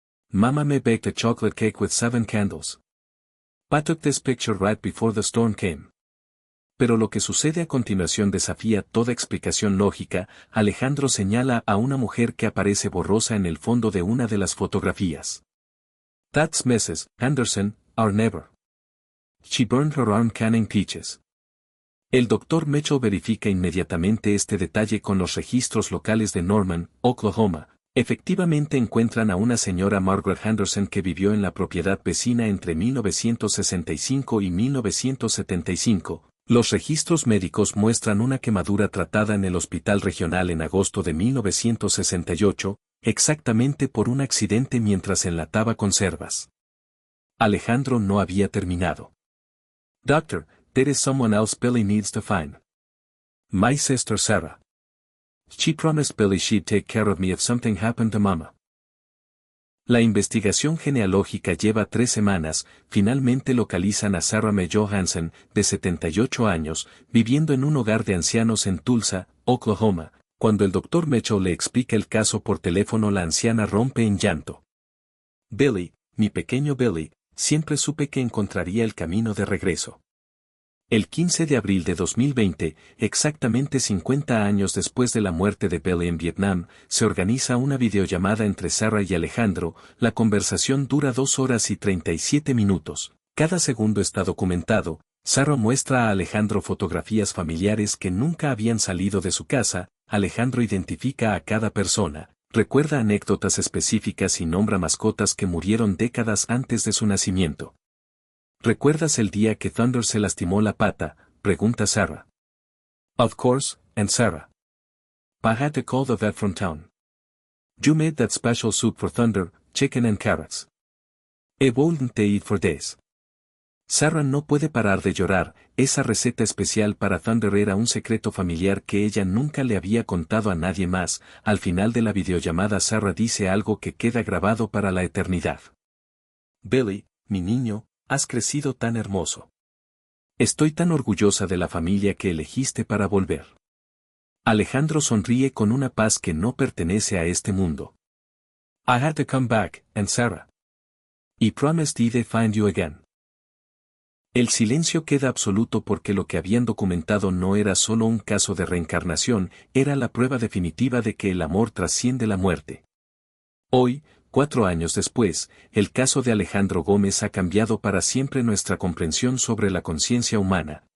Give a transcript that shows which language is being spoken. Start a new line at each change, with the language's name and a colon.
English: Mama me baked a chocolate cake with 7 candles. I took this picture right before the storm came.
Spanish: Pero lo que sucede a continuación desafía toda explicación lógica, Alejandro señala a una mujer que aparece borrosa en el fondo de una de las fotografías.
English: That's Mrs. Anderson, our neighbor. She burned her arm canning peaches.
Spanish: El doctor Mitchell verifica inmediatamente este detalle con los registros locales de Norman, Oklahoma. Efectivamente encuentran a una señora Margaret Henderson que vivió en la propiedad vecina entre 1965 y 1975. Los registros médicos muestran una quemadura tratada en el hospital regional en agosto de 1968, exactamente por un accidente mientras enlataba conservas. Alejandro no había terminado.
English: Doctor, there is someone else Billy needs to find. My sister Sarah. She promised Billy she'd take care of me if something happened to Mama.
Spanish: La investigación genealógica lleva 3 semanas, finalmente localizan a Sarah Mae Johansen, de 78 años, viviendo en un hogar de ancianos en Tulsa, Oklahoma. Cuando el doctor Mitchell le explica el caso por teléfono la anciana rompe en llanto. Billy, mi pequeño Billy, siempre supe que encontraría el camino de regreso. El 15 de abril de 2020, exactamente 50 años después de la muerte de Billy en Vietnam, se organiza una videollamada entre Sarah y Alejandro. La conversación dura 2 horas y 37 minutos. Cada segundo está documentado. Sarah muestra a Alejandro fotografías familiares que nunca habían salido de su casa. Alejandro identifica a cada persona, recuerda anécdotas específicas y nombra mascotas que murieron décadas antes de su nacimiento. ¿Recuerdas el día que Thunder se lastimó la pata?, pregunta Sarah.
English: Of course, and Sarah. I had to call the vet from town. You made that special soup for Thunder, chicken and carrots. It wouldn't eat for days.
Spanish: Sarah no puede parar de llorar. Esa receta especial para Thunder era un secreto familiar que ella nunca le había contado a nadie más. Al final de la videollamada Sarah dice algo que queda grabado para la eternidad. Billy, mi niño, has crecido tan hermoso. Estoy tan orgullosa de la familia que elegiste para volver. Alejandro sonríe con una paz que no pertenece a este mundo.
English: I had to come back, and Sarah. I promised I'd find you again.
Spanish: El silencio queda absoluto porque lo que habían documentado no era solo un caso de reencarnación, era la prueba definitiva de que el amor trasciende la muerte. Hoy, 4 años después, el caso de Alejandro Gómez ha cambiado para siempre nuestra comprensión sobre la conciencia humana.